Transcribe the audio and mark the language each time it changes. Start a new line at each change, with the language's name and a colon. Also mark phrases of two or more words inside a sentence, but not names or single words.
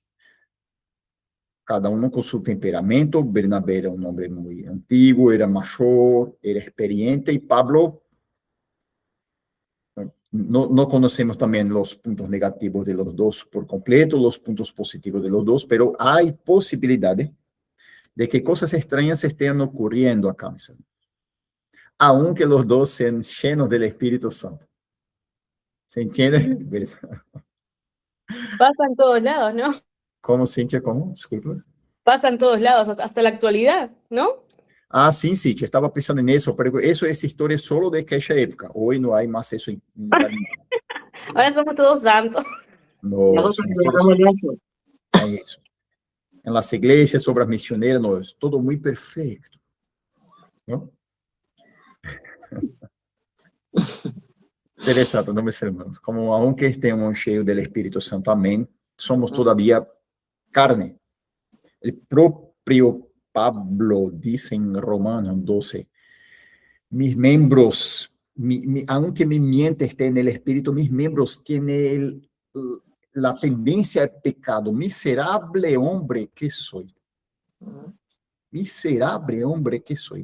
Spanish: Cada uno con su temperamento. Bernabé era un hombre muy antiguo, era mayor, era experiente, y Pablo, no conocemos también los puntos negativos de los dos por completo, los puntos positivos de los dos, pero hay posibilidades de que cosas extrañas estén ocurriendo acá, aunque los dos sean llenos del Espíritu Santo. ¿Se entiende? Pasa en todos lados, ¿no? ¿Cómo, Cintia? ¿Cómo? Disculpa. Pasa en todos lados, hasta la actualidad, ¿no?
Portuguese: Ah, sim, sim, eu estava pensando nisso, pero essa história é solo de aquela época. Hoje não há mais isso em lugar nenhum.
Spanish: Ahora somos todos santos. No, Nosotros somos le todos, damos gracias.
Portuguese: é isso.
Spanish: Em las iglesias,
Portuguese: sobre as missioneiras, nós, todo muito perfeito. Não? Interessante, não, meus irmãos? Como
Spanish: aunque estemos
Portuguese: cheios do Espírito Santo, amém, somos todavia carne. O próprio Pablo diz em
Spanish: Romanos 12, mis miembros, aunque mi mente esté en el espíritu, mis miembros tienen la tendencia al pecado. Miserable hombre que soy. Miserable hombre que soy.